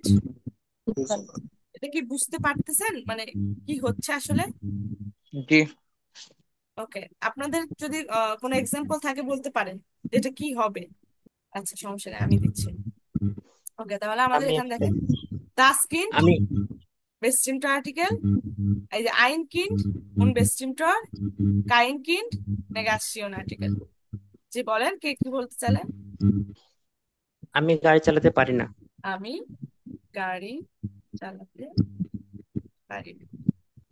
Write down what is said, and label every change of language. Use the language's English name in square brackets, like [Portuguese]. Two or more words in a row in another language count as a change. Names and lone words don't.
[Bangla] ফুটবল। এটা কি বুঝতে পারতেছেন মানে কি হচ্ছে আসলে? জি। ওকে, আপনাদের যদি কোনো এক্সাম্পল থাকে বলতে পারেন যে এটা কি হবে। আচ্ছা, সমস্যা নেই, আমি দিচ্ছি। ওকে, তাহলে আমাদের আমি এখানে দেখেন, [German] das Kind [Bangla] আমি [German] bestimmter Artikel, [Bangla] এই যে [German] ein Kind unbestimmter, kein Kind Negation Artikel। [Bangla] জি বলেন, কে কি বলতে চাইলেন? আমি গাড়ি চালাতে পারি না। আমি গাড়ি চালাতে পারি না।